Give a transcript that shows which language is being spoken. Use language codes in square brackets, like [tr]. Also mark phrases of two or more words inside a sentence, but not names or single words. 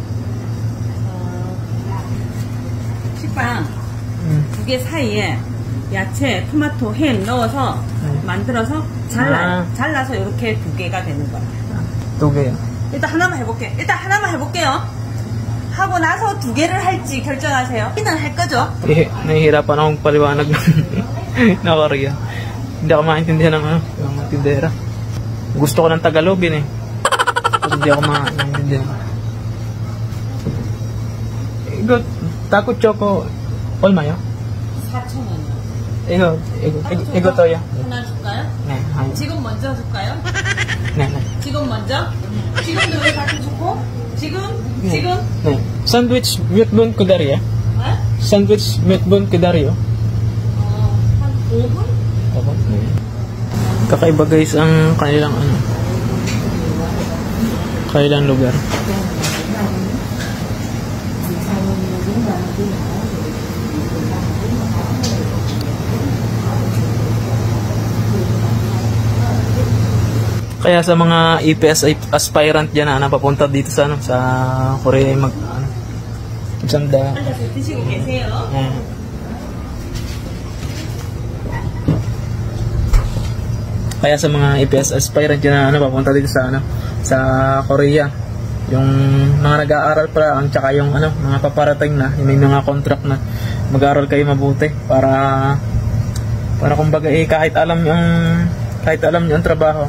[ko] 식빵 두 개 사이에 야채, 토마토, 햄 넣어서 만들어서 잘라서 이렇게 2개가 되는 거예요. 2개요? 일단 하나만 해볼게요. 하고 나서 2개를 할지 결정하세요. 일단 할 거죠? [tl] Nahihirapan akong paliwanag na Korea. Hindi ako maintindihan ng ng tindera. Gusto ko ng Tagalog eh. Kasi hindi ako maintindihan. [ko] 이거 타코 초코 얼마요? 4,000원이요. 이것도요? 하나 줄까요? 네. 지금 먼저 줄까요? 네. 지금 먼저? 지금도 왜 타코 초코? 지금? 네. 샌드위치 몇 분 기다려요? 네? 샌드위치 몇 분 기다려요? 한 5분? [tl] Kakaiba guys ang kanilang kanilang lugar. Kaya sa mga [en] EPS aspirant [tl] dyan na papunta dito sa sa Korea magsanda. [ko] 드시고 계세요. [tl] Kaya sa mga [en] EPS aspirant [tl] dyan na papunta dito sa sa Korea, yung mga nag-aaral pa ang tsaka yung mga paparating na, yung may mga contract na, mag-aaral kayo mabuti para kumbaga kahit alam niyo ang trabaho.